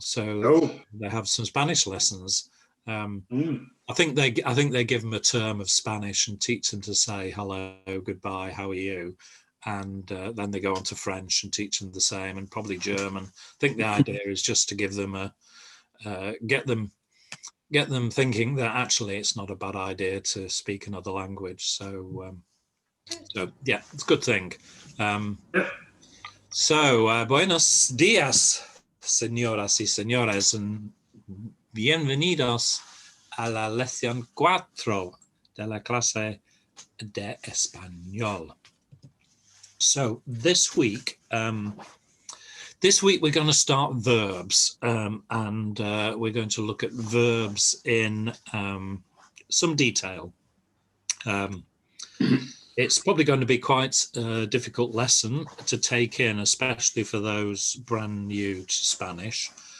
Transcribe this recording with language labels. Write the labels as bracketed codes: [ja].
[en] So they have some Spanish lessons. I think they give them a term of Spanish and teach them to say hello, goodbye, how are you, and then they go on to French and teach them the same, and probably German. I think the idea is just to give them get them thinking that actually it's not a bad idea to speak another language. So yeah, it's a good thing. [es] So buenos días, señoras y señores, and bienvenidos a la lección 4 de la clase de español. [en] So this week we're going to start verbs, and we're going to look at verbs in some detail. It's probably going to be quite a difficult lesson to take in, especially for those brand new to Spanish.